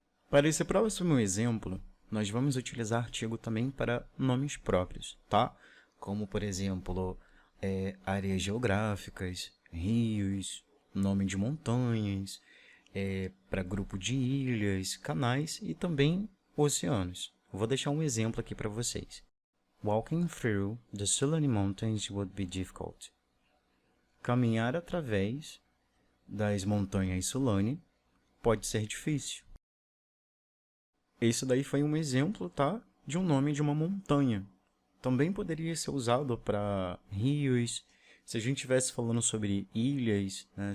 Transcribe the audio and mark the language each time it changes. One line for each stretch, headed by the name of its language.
Portuguese: Para esse próximo exemplo, nós vamos utilizar artigo também para nomes próprios, tá? Como, por exemplo, áreas geográficas, rios, nome de montanhas, para grupo de ilhas, canais e também oceanos. Vou deixar um exemplo aqui para vocês.
English: Walking through the Sulani Mountains would be difficult.
Portuguese: Caminhar através das montanhas Sulani pode ser difícil. Esse daí foi um exemplo, tá? De um nome de uma montanha. Também poderia ser usado para rios. Se a gente estivesse falando sobre ilhas, né?